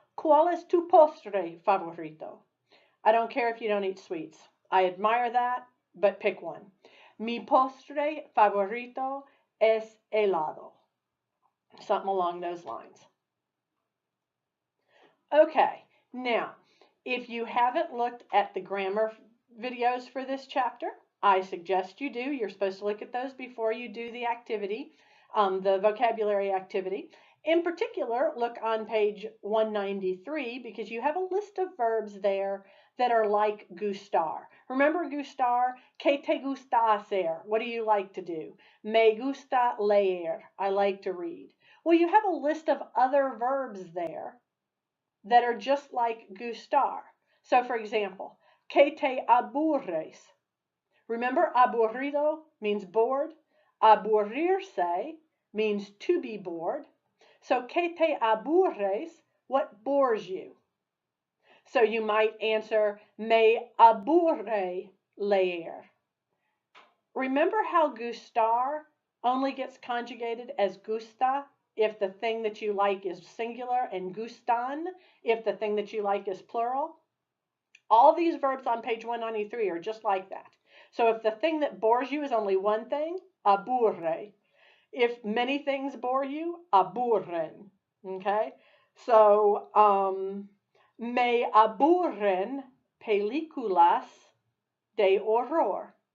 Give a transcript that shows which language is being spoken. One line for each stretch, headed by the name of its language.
Spanish: ¿Cuál es tu postre favorito?
English: I don't care if you don't eat sweets. I admire that, but pick one.
Spanish: Mi postre favorito es helado.
English: Something along those lines. Okay, now, if you haven't looked at the grammar videos for this chapter, I suggest you do. You're supposed to look at those before you do the activity, the vocabulary activity. In particular, look on page 193 because you have a list of verbs there that are like gustar. Remember gustar?
Spanish: ¿Qué te gusta hacer?
English: What do you like to do?
Spanish: Me gusta leer.
English: I like to read. Well, you have a list of other verbs there that are just like gustar. So, for example,
Spanish: ¿qué te aburres?
English: Remember, aburrido means bored. Aburrirse means to be bored. So,
Spanish: ¿qué te aburres?
English: What bores you? So you might answer,
Spanish: me aburre leer.
English: Remember how gustar only gets conjugated as gusta if the thing that you like is singular and gustan if the thing that you like is plural? All these verbs on page 193 are just like that. So if the thing that bores you is only one thing, aburre. If many things bore you, aburren. Okay?
Spanish: So, me aburren películas de horror.